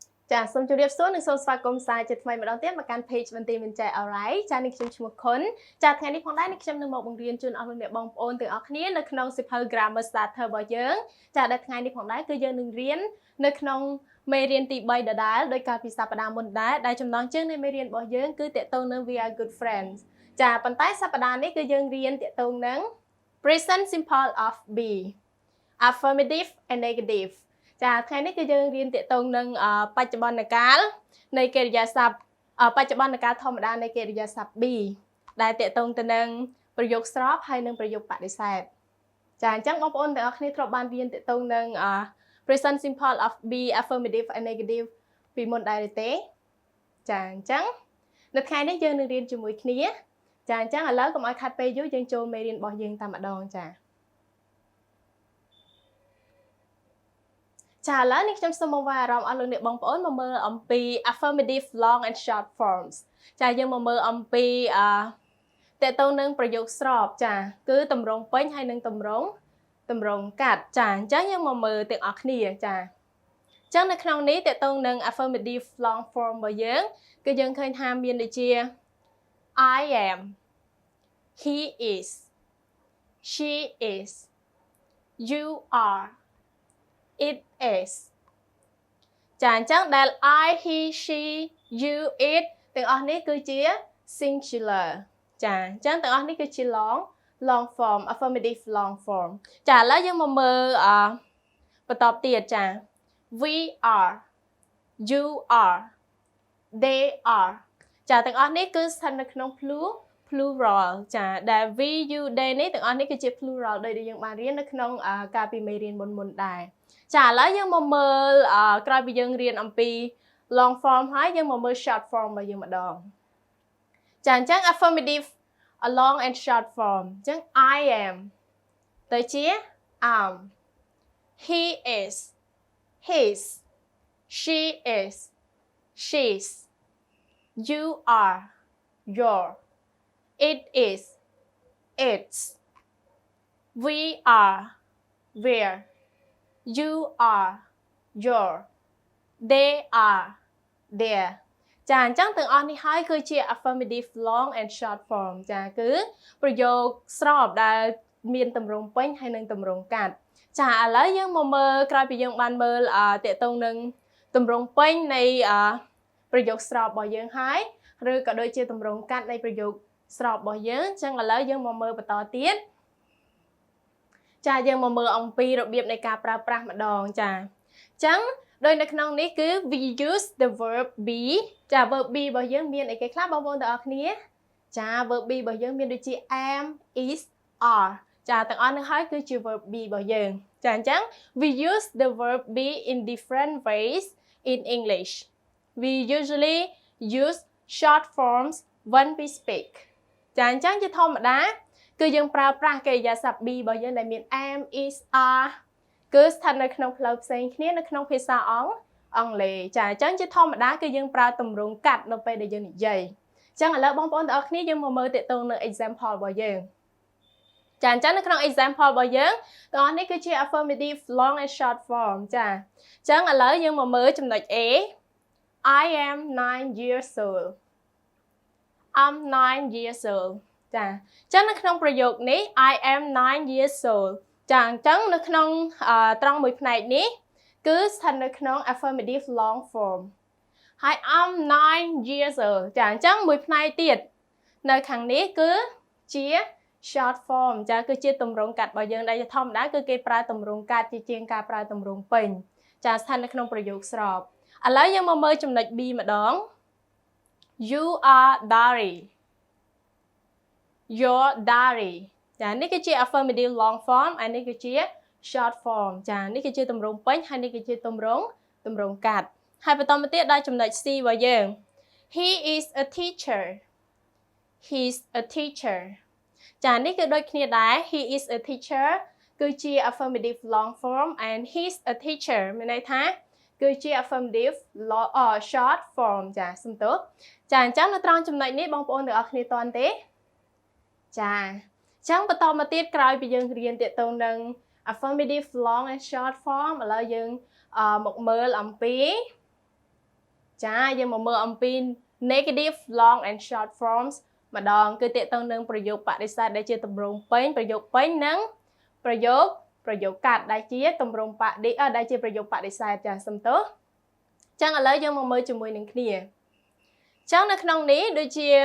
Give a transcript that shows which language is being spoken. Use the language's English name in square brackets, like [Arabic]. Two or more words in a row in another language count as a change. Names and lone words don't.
[Khmer] ចាសូមជម្រាបសួរនិងសូមស្វាគមន៍សាជាថ្មីម្ដងទៀតមកកាន់ page បន្ទាយមានចែ alright ចានេះខ្ញុំឈ្មោះ Khun ចាថ្ងៃនេះផងដែរនេះខ្ញុំនឹងមកបង្រៀនជូនអស់លោកអ្នកបងប្អូនទាំងអស់គ្នានៅក្នុងសៀវភៅ [English] grammar starter [Khmer] របស់យើងចាដែលថ្ងៃនេះផងដែរគឺ យើងនឹងរៀននៅក្នុងមេរៀនទី3ដដែលដោយកាលពីសប្តាហ៍មុនដែរដែលចំណងជើងនៃមេរៀនរបស់យើងគឺតាក់ទងនឹង [English] we are good friends [Khmer] ចាប៉ុន្តែសប្តាហ៍ នេះគឺយើងរៀនតាក់ទងនឹង [English] present simple of be affirmative and negative [Khmer] ចាថ្ងៃនេះគឺយើងរៀនតាក់ទងនឹងបច្ចុ ប្បន្នកាលនៃកិរិយាសព្ទបច្ចុប្បន្នកាលធម្មតានៃកិរិយាសព្ទ be ដែលតាក់ទងទៅនឹងប្រយោគស្របហើយនិងប្រយោគបដិសេធចាអញ្ចឹងបងប្អូនទាំងអស់គ្នាធ្លាប់បានរៀនតាក់ទងនឹង [English] present simple of be affirmative and negative [Khmer] ពីមុនដែរទេចាអញ្ចឹងនៅថ្ងៃនេះយើងនឹងរៀនជាមួយគ្នាចាអញ្ចឹងឥឡូវកុំឲ្យខាត់ពេលយូរយើងចូលមេរៀនរបស់យើងតែម្ដងចាឥ ឡូវនេះខ្ញុំសូមមកវាយអារម្មណ៍អស់លោកអ្នកបងប្អូនមកមើលអំពី [English] affirmative long and short forms [Khmer] ចាយើងមកមើលអំពីតកតងនឹងប្រយោគស្របចាគឺតម្រងពេញហើយនិងតម្រងកាត់ចាអញ្ចឹងយើងមកមើលទាំងអស់គ្នាចាអញ្ចឹងនៅក្នុងនេះតកតងនឹង [English] affirmative long form [Khmer] របស់យើងគឺយើងឃើញថាមានដូចជា [English] I am he is she is you are it is [Khmer] ចាអញ្ចឹងដែល [English] I he she you it [Khmer] ទាំងអស់នេះគឺជា [English] singular [Khmer] ចាអញ្ចឹងទាំងអស់នេះគឺជា [English] long form affirmative long form [Khmer] ចាឥឡូវយើងមកមើលបន្តទៀតចា [English] we are you are they are [Khmer] ចាទាំងអស់នេះគឺស្ថិត នៅក្នុង plural ចាដែល [English] we you they [Khmer] នេះទាំងអស់នេះគឺជា plural ដោយដែលយើងបានរៀននៅ ក្នុងកាលពីមេរៀនមុនដែរចាឥឡូវយើងមកមើលក្រោយពីយើងរៀនអំពី [English] long form [Khmer] ហើយយើងមកមើល [English] short form [Khmer] របស់យើងម្ដងចាអញ្ចឹង [English] affirmative long and short form [Khmer] អញ្ចឹង [English] I am [Khmer] ទៅជា [English] am he is his she is she's you are your it is its we are we're you are your they are their [Khmer] ចាអញ្ចឹងទាំងអស់នេះហើយគឺជា [English] affirmative long and short form [Khmer] ចាគឺប្រយោគស្របដែលមានតម្រងពេញហើយនិងតម្រងកាត់ចាឥឡូវយើងមកមើលក្រោយពីយើងបានមើលតកតងនឹងតម្រងពេញនៃប្រយោគស្របរបស់យើងហើយ ឬក៏ដូចជាតម្រងកាត់នៃប្រយោគស្របរបស់យើងអញ្ចឹងឥឡូវយើងមកមើលបន្តទៀតចាយើងមកមើលអំពីរបៀបនៃការប្រើប្រាស់ម្ដងចាអញ្ចឹងដោយនៅក្នុងនេះគឺ [English] we use the verb be [Khmer] ចា [English] verb be [Khmer] របស់យើងមានអីគេខ្លះបងប្អូនទាំងអស់គ្នាចា [English] verb be [Khmer] របស់យើងមានដូចជា [English] am is are [Khmer] ចាទាំងអស់នេះហើយគឺជា [English] verb be [Khmer] របស់យើងចាអញ្ចឹង [English] we use the verb be in different ways in English we usually use short forms when we speak [Khmer] ចាអញ្ចឹងជាធម្មតាគឺយើងប្រើប្រាស់កិ រិយាសព្ទ be របស់យើងដែលមាន am is are គឺស្ថិតនៅក្នុងផ្លូវផ្សេងគ្នានៅក្នុងភាសាអង់គ្លេសចាអញ្ចឹងជាធម្មតាគឺយើងប្រើទម្រង់កាត់នៅពេលដែលយើងនិយាយអញ្ចឹងឥឡូវបងប្អូនទាំងអស់គ្នាយើងមកមើលតាក់ទងនឹង example របស់យើងចាអញ្ចឹងនៅក្នុង example របស់យើងទាំងអស់នេះគឺជា [English] affirmative long and short form [Khmer] ចាអញ្ចឹងឥឡូវយើងមកមើលចំណុច A [English] I am 9 years old I'm 9 years old [Khmer] ចាអញ្ចឹងនៅក្នុងប្រយោគនេះ [English] I am 9 years old [Khmer] ចាអញ្ចឹងនៅក្នុងត្រ ង់មួយផ្នែកនេះគឺស្ថិតនៅក្នុង [English] affirmative long form [Khmer] ហើយ [English] I'm 9 years old [Khmer] ចាអញ្ចឹងមួយផ្នែកទៀតនៅខាងនេះគឺជា [English] short form [Khmer] ចាគឺជាទម្រង់កាត់របស់យើងដែលធម្មតាគឺគេប្រើទម្រង់កាត់ជាជាងការប្រើទម្រង់ពេញចាស្ថិតនៅក្នុងប្រយោគស្របឥឡូវយើងមកមើលចំណុច B ម្ដង [English] You are diary your diary [Khmer] ចានេះគឺជា [English] affirmative long form [Khmer] ហើយនេះគឺជា [English] short form [Khmer] ចានេះគឺជាទម្រង់ពេញហើយនេះគឺជាទម្រង់កា ត់ហើយបន្តមកទៀតដល់ចំណុច C របស់យើង [English] He is a teacher he's a teacher [Khmer] ចានេះ គឺដូចគ្នាដែរ [English] he is a teacher [Khmer] គឺជា [English] affirmative long form and he's a teacher [Khmer] មានន័យថាគឺជា [English] affirmative short form [Khmer] ចាសំទោសចាអញ្ចឹងនៅត្រង់ចំណុចនេះបងប្អូនទាំងអស់គ្នាតន់ទេចាអញ្ចឹងបន្តមកទៀតក្រោយពីយើងរៀនតាក់ទងនឹង [English] affirmative long and short form [Khmer] ឥឡូវយើងមកមើលអំពី ចាយើងមកមើលអំពី [English] negative long and short forms [Khmer] ម្ដងគឺតេតងនឹងប្រយោគបដិសេធដែលជាទម្រង់ពេញប្រយោគពេញនិងប្រយោគកាត់ដែលជាទម្រង់ដែលជាប្រយោគបដិសេធចាសំទោសចឹងឥឡូវយើងមកមើលជាមួយនឹងគ្នាចឹងនៅក្នុងនេះដូចជា